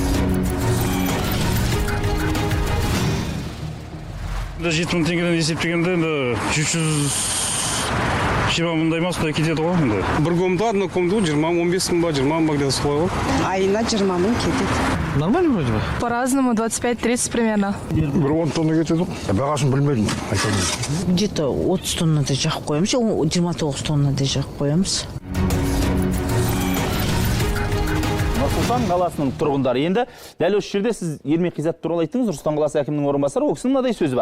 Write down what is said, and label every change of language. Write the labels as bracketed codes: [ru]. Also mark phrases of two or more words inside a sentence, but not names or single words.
[kk] 7000 теңгеден есептегенде 320 мыңдай ма солай кетеді ғой. Бір комната, [ru] одна комната [kk] 20 мың, 15 мың ба, 20 мың ба где-то солай ғой. Айына 20 мың кетеді. [ru] Нормально вроде бы? По-разному, 25-30 примерно. [kk] Бір 10 тонна кетеді. Бағасын білмедім. Где-то 30 тоннадай жағып қоямыз, 29 тоннадай жағып қоямыз. Нұр-Сұлтан қаласының тұрғындары. Енді дәл осы жерде сіз Ермек Қизат туралы айттыңыз, Нұр-Сұлтан қаласы әкімінің орынбасары, ол кісінің мынадай сөзі бар.